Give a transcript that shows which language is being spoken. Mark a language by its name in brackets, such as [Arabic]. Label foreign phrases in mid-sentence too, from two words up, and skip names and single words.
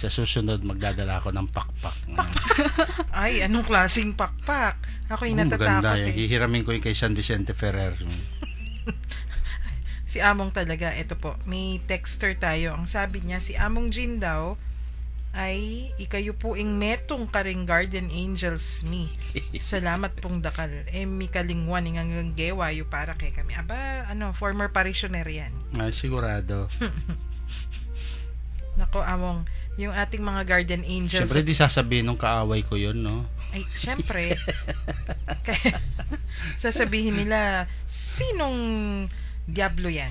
[Filipino] Sa susunod, magdadala ako ng pakpak. Ay, anong klaseng pakpak? Ako'y natatakot maganda yan. Hihiramin ko yung kay San Vicente Ferrer. Si Among talaga, eto po, may texter tayo. Ang sabi niya, si Among Jin daw, ay [Pampanga] ikayo po ing metong karing [English] guardian angels [Pampanga] mi. Salamat pong dakal. Mi kalingwan ingang gewa yu para kay kami. [Filipino] Aba, [English] former parishioner [Filipino] yan. Ay, sigurado. Nako, Among, yung ating mga [English] guardian angels. [Filipino] Siyempre, di sasabihin nung kaaway ko yun, no? Ay, siyempre. Kaya, sasabihin nila, sinong diablo yan?